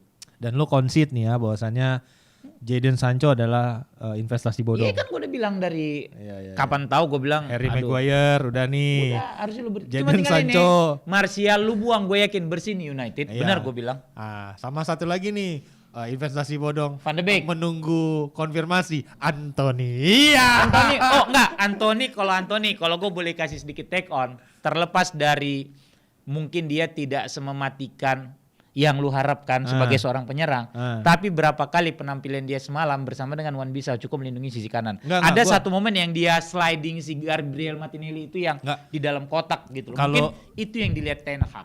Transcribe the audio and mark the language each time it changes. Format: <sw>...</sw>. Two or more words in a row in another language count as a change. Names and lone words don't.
<id>Dan lu concede nih ya bahwasannya Jadon Sancho adalah investasi bodong. Iya kan gue udah bilang dari kapan tahu gue bilang Harry Maguire udah nih. Udah harusnya lu Jadon Sancho. Martial lu buang, gue yakin bersih nih United. Benar gue bilang. Sama satu lagi nih investasi bodong. Van de Beek. Menunggu konfirmasi Anthony. Anthony kalau gue boleh kasih sedikit</id> <en>take on,</en> <id>terlepas dari mungkin dia tidak semematikan yang lu harapkan sebagai seorang penyerang. Tapi berapa kali penampilan dia semalam bersama dengan Wan Bissau cukup melindungi sisi kanan. Ada satu momen yang dia sliding si Gabriel Martinelli itu yang di dalam kotak gitu loh. Mungkin itu yang dilihat Ten Hag.</id>